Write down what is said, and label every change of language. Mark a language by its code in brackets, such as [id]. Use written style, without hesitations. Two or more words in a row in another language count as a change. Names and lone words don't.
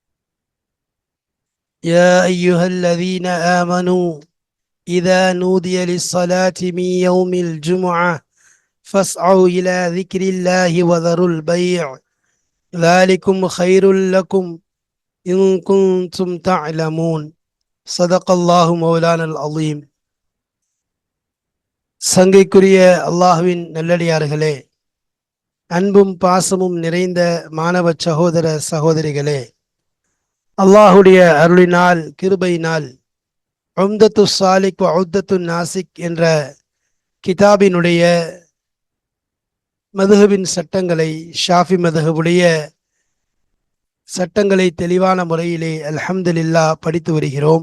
[ar] يا أيها الذين آمنوا إذا نودي للصلاة من يوم الجمعة فاسعوا إلى ذكر الله وذروا البيع ذلكم خير لكم إن كنتم تعلمون. صدق الله مولانا العظيم. [ta] சங்கைக்குரிய அல்லாஹ்வின் நல்லடியார்களே, அன்பும் பாசமும் நிறைந்த மாணவ சகோதர சகோதரிகளே, அல்லாஹுடைய அருளினால் கிருபையினால் உம்தத்து சாலிக் உத்தத்து நாசிக் என்ற கிதாபினுடைய மதுஹபின் சட்டங்களை, ஷாஃபி மதுஹபுடைய சட்டங்களை தெளிவான முறையிலே அல்ஹம்துலில்லாஹ் படித்து வருகிறோம்.